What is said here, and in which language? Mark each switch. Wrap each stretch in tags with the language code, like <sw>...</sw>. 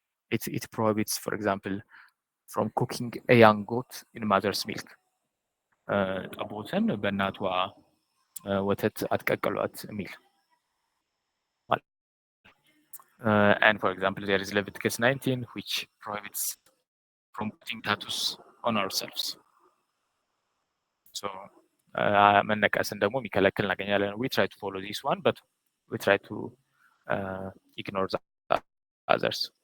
<en>It prohibits, for example, from cooking a young goat in mother's milk.</en> <am>ጠቦትን በእናቷ ወተት አትቀቅሏት የሚል</am> <en>and for example there is Leviticus 19 which prohibits from putting tattoos on ourselves.</en> <am>So መነቀስን ደግሞ የሚከለክል እናገኛለን.</am> <en>We try to follow this one, but we try to ignore the others.</en>